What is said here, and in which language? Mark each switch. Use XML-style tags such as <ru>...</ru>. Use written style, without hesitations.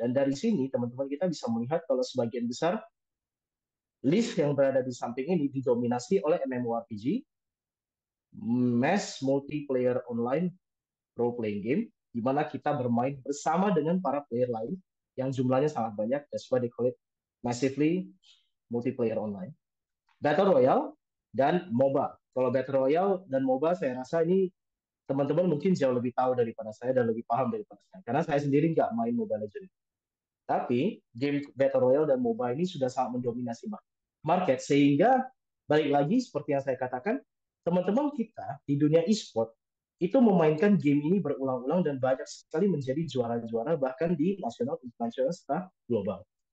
<id>Dan dari sini teman-teman kita bisa melihat kalau sebagian besar list yang berada di samping ini didominasi oleh MMORPG, mass multiplayer online role playing game, di mana kita bermain bersama dengan para player lain yang jumlahnya sangat banyak.</id> <en>That's why they call it massively multiplayer online.</en> <id>Battle Royale dan MOBA. Kalau Battle Royale dan MOBA saya rasa ini teman-teman mungkin jauh lebih tahu daripada saya dan lebih paham daripada saya. Karena saya sendiri nggak main Mobile Legends. Tapi game Battle Royale dan MOBA ini sudah sangat mendominasi market, sehingga balik lagi seperti yang saya katakan, teman-teman kita di dunia e-sport itu memainkan game ini berulang-ulang dan banyak sekali menjadi juara-juara bahkan di nasional, internasional, serta global.</id>